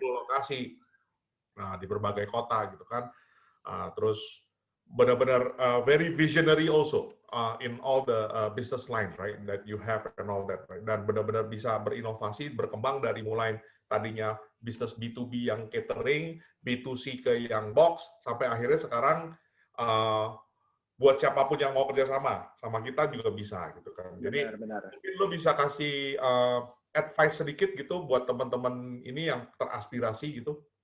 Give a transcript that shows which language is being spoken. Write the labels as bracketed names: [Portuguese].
[Indonesian] lokasi di berbagai kota gitu kan. Terus benar-benar [English] very visionary also in all the business lines, right, that you have and all that, right? [Indonesian] Dan benar-benar bisa berinovasi, berkembang dari mulai tadinya bisnis B2B yang catering, B2C ke yang box, sampai akhirnya sekarang buat siapapun yang mau kerjasama sama kita juga bisa gitu kan. Jadi benar. mungkin lo bisa kasih advice sedikit gitu buat teman-teman ini yang teraspirasi gitu.